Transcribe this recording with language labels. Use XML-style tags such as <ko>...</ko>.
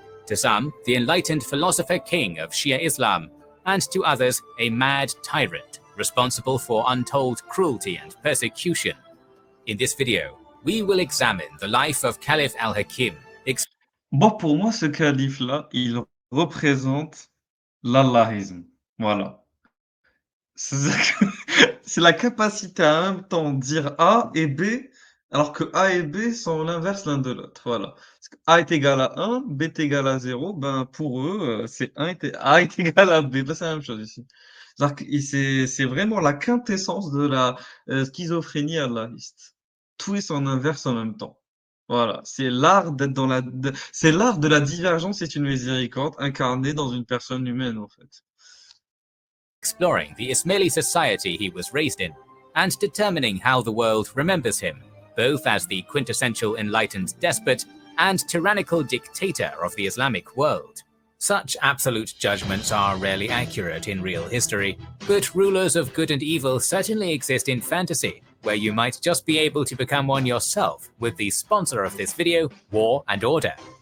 <en>To some, the enlightened philosopher king of Shia Islam, and to others, a mad tyrant responsible for untold cruelty and persecution. In this video, we will examine the life of Caliph al-Hakim.</en> <fr>Bon, pour moi, ce calife-là, il représente l'Allahisme. Voilà. C'est-à-dire que c'est la capacité à en même temps dire A et B, alors que A et B sont l'inverse l'un de l'autre. Voilà. Parce que A est égal à 1, B est égal à 0. Ben, pour eux, c'est A est égal à B. Ben, c'est la même chose ici. C'est-à-dire que c'est vraiment la quintessence de la schizophrénie allahiste. Tout est son inverse en même temps. Voilà. C'est l'art d'être c'est l'art de la divergence et une miséricorde incarnée dans une personne humaine, en fait.</fr> <en>Exploring the Ismaili society he was raised in, and determining how the world remembers him, both as the quintessential enlightened despot and tyrannical dictator of the Islamic world. Such absolute judgments are rarely accurate in real history, but rulers of good and evil certainly exist in fantasy, where you might just be able to become one yourself with the sponsor of this video, War and Order.</en>